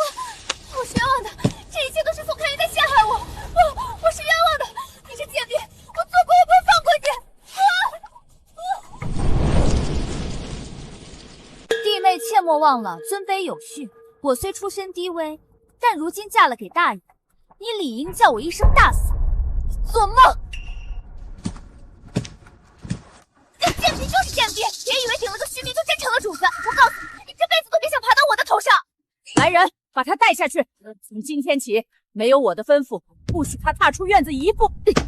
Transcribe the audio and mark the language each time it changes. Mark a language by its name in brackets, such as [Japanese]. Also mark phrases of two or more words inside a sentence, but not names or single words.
[Chinese] 我是冤枉的，這一切都是宋開雲在陷害我，我是冤枉的！你這賤婢，我做鬼也不會放過你！弟妹切莫忘了尊卑有序。我雖出身低微，但如今嫁了給大爺，你理應叫我一聲大嫂。做夢！賤婢就是賤婢，別以為頂了個虛名就真成了主子。我告訴你，你這輩子都別想爬到我的頭上。來人，把他帶下去。從今天起，沒有我的吩咐，不許他踏出院子一步。